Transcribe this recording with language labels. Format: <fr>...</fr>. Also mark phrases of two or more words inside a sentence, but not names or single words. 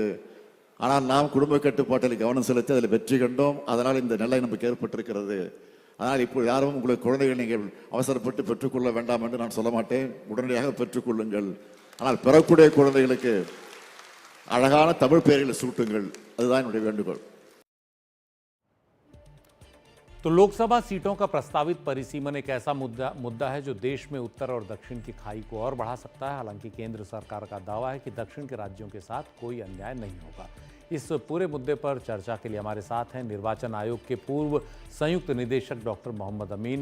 <ta>ஆனால் நாம் குடும்ப கட்டுப்பாட்டில் கவனம் செலுத்தி அதில் வெற்றி கண்டோம். அதனால் இந்த நிலை நமக்கு ஏற்பட்டிருக்கிறது. அதனால் இப்போ யாரும் உங்களுக்கு குழந்தைகள் நீங்கள் அவசரப்பட்டு பெற்றுக்கொள்ள வேண்டாம் என்று நான் சொல்ல மாட்டேன். உடனடியாக பெற்றுக்கொள்ளுங்கள். ஆனால் பெறக்கூடிய குழந்தைகளுக்கு அழகான தமிழ் பெயர்களை சூட்டுங்கள். அதுதான் என்னுடைய வேண்டுகோள்.</ta> <hi>तो लोकसभा सीटों का प्रस्तावित परिसीमन एक ऐसा मुद्दा है जो देश में उत्तर और दक्षिण की खाई को और बढ़ा सकता है। हालांकि केंद्र सरकार का दावा है कि दक्षिण के राज्यों के साथ कोई अन्याय नहीं होगा। इस पूरे मुद्दे पर चर्चा के लिए हमारे साथ हैं निर्वाचन आयोग के पूर्व संयुक्त निदेशक डॉक्टर मोहम्मद अमीन।</hi>